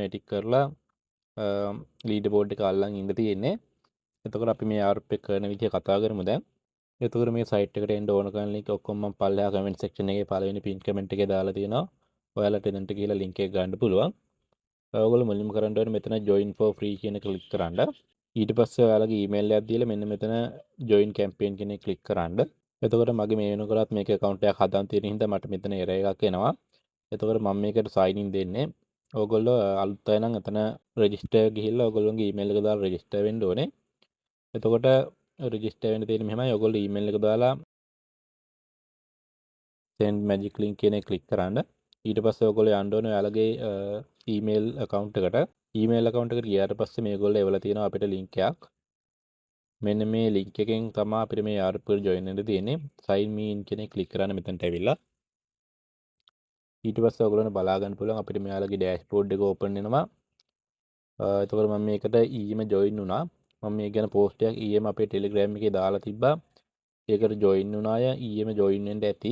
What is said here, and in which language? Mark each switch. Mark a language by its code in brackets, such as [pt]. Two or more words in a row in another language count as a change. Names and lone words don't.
[si] ඒ ටික කරලා [en] leader board [si] එක අල්ලන් ඉන්න තියෙන්නේ. එතකොට අපි මේ යාරප් එක කරන විදිය කතා කරමු දැන්. එතකොට මේ සයිට් එකට එන්න ඕන කරන ලින්ක් ඔක්කොම මම පල්ලෙහා [en] comment section [si] එකේ පළවෙනි [en] pin comment [si] එකේ දාලා තියෙනවා. ඔයාලට එතනට ගිහලා ලින්ක් එක ගන්න පුළුවන්. ඔයගොල්ලෝ මුලින්ම කරන්න ඕනේ මෙතන [en] join for free [si] කියන එක ක්ලික් කරන්න. ඊට පස්සේ ඔයාලගේ ඊමේල් එකක් දීලා මෙන්න මෙතන [en] join campaign [si] කියන එක ක්ලික් කරන්න. එතකොට මගේ මේ වෙනකොටත් මේක account එකක් හදන් තියෙන හින්දා මට මෙතන error එකක් එනවා. එතකොට මම මේකට [en] sign in [si] දෙන්නේ. ඔයගොල්ලෝ අලුත් අය නම් එතන register ගිහිල්ලා ඔයගොල්ලෝගේ ඊමේල් එක දාලා register වෙන්න ඕනේ. එතකොට register වෙන්න තියෙන්නේ මෙහෙමයි. ඔයගොල්ලෝ ඊමේල් එක දාලා [en] send magic link [si] කියන එක ක්ලික් කරන්න. ඊට පස්සේ ඔයගොල්ලෝ යන්න ඕනේ ඔයාලගේ ඊමේල් account එකට. ඊමේල් account එකට ගියාට පස්සේ මේගොල්ලෝ එවලා තියෙනවා අපිට link එකක්. මෙන්න මේ link එකෙන් තමයි අපිට මේ යාර් එකට join වෙන්න තියෙන්නේ. [en] sign me in [si] කියන එක ක්ලික් කරන්න මෙතනට ඇවිල්ලා. ඊට පස්සේ ඔයගොල්ලන්ට බලා ගන්න පුළුවන් අපිට මෙයාලගේ dashboard එක open වෙනවා. එතකොට මම මේකට ඊයේම join වුණා. මම මේ ගැන post එකක් ඊයේම අපේ Telegram එකේ දාලා තිබ්බා. ඒකට join වුණ අය ඊයේම join වෙන්න ඇති.